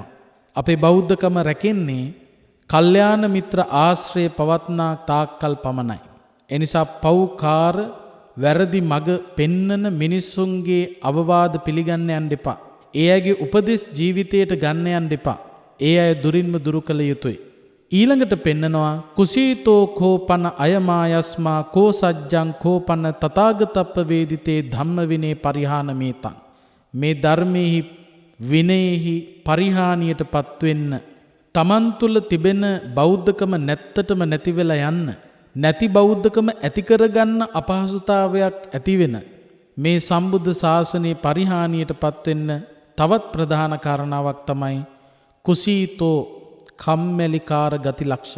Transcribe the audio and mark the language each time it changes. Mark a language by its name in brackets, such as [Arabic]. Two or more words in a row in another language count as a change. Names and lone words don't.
[Sinhala] අපේ බෞද්ධකම රැකෙන්නේ කල්යාණ මිත්‍ර ආශ්‍රය පවත්නා තාක්කල් පමණයි. එනිසා පෞකාර වැරදි මග පෙන්නන මිනිසුන්ගේ අවවාද පිළිගන්න යන්න එපා. ඒ අයගේ උපදෙස් ජීවිතයට ගන්න යන්න එපා. ඒ අය දුරින්ම දුරු කළ යුතුය. ඊළඟට පෙන්නනවා [Pali] කුසීතෝ කෝපන අයමායස්මා කෝ සජ්ජං කෝපන තථාගතප්ප වේදිතේ ධම්ම විනේ පරිහානමේතං. [Sinhala] මේ ධර්මයේහි විනයෙහි පරිහානියටපත් වෙන්න, තමන් තුළ තිබෙන බෞද්ධකම නැත්තටම නැති වෙලා යන්න, නැති බෞද්ධකම ඇති කරගන්න අපහසුතාවයක් ඇති වෙන මේ සම්බුද්ධ ශාසනයේ පරිහානියටපත් වෙන්න තවත් ප්‍රධාන කාරණාවක් තමයි කුසීතෝ කම්මැලිකාර ගති ලක්ෂණ.